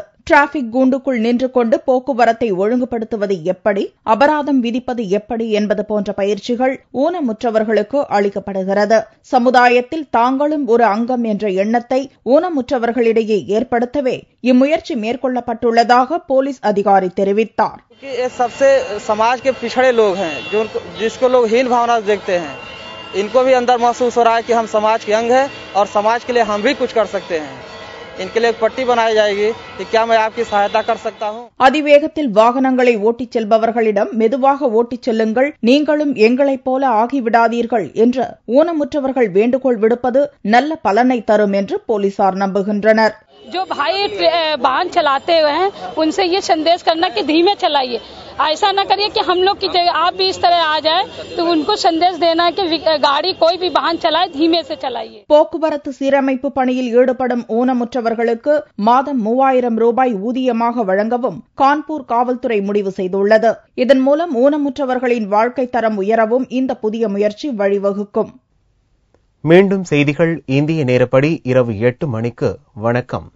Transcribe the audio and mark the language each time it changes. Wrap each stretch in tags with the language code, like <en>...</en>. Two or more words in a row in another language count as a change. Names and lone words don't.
<ta>டிராபிக் கூண்டுக்குள் நின்று கொண்டு போக்குவரத்தை ஒழுங்குபடுத்துவது எப்படி, அபராதம் விதிப்பது எப்படி என்பது போன்ற பயிற்சிகள் ஊனமுற்றவர்களுக்கு அளிக்கப்படுகிறது. சமுதாயத்தில் தாங்களும் ஒரு அங்கம் என்ற எண்ணத்தை ஊனமுற்றவர்களிடையே ஏற்படுத்தவே இம்முயற்சி மேற்கொள்ளப்பட்டுள்ளதாக போலீஸ் அதிகாரி தெரிவித்தார்.</ta> <hi>सबसे समाज के पिछड़े लोग हैं, जिसको लोग हीन भावना से देखते हैं, इनको भी अंदर महसूस हो रहा है कि हम समाज के अंग हैं और समाज के लिए हम भी कुछ कर सकते हैं. इनके लिए एक पट्टी बनाई जाएगी कि क्या मैं आपकी सहायता कर सकता हूं.</hi> <ta>அதிவேகத்தில் வாகனங்களை ஓட்டிச் செல்பவர்களிடம் மெதுவாக ஓட்டிச் செல்லுங்கள், நீங்களும் எங்களைப் போல ஆகிவிடாதீர்கள் என்று ஊனமுற்றவர்கள் வேண்டுகோள் விடுப்பது நல்ல பலனை தரும் என்று போலீசார் நம்புகின்றனர்.</ta> <hi>जो भाई वाहन चलाते हैं उनसे ये संदेश करना कि धीमे चलाइए, ऐसा न करिए कि हम लोग की जगह आप भी इस तरह आ जाए, तो उनको संदेश देना कि गाड़ी कोई भी वाहन चलाए धीमे से चलाइए.</hi> <ta>போக்குவரத்து சீரமைப்பு பணியில் ஈடுபடும் ஊனமுற்றவர்களுக்கு மாதம் 3000 ரூபாய் ஊதியமாக வழங்கவும் கான்பூர் காவல்துறை முடிவு செய்துள்ளது. இதன் மூலம் ஊனமுற்றவர்களின் வாழ்க்கை தரம் உயரவும் இந்த புதிய முயற்சி வழிவகுக்கும். மீண்டும் செய்திகள் இந்திய நேரப்படி இரவு 8 மணிக்கு.</ta>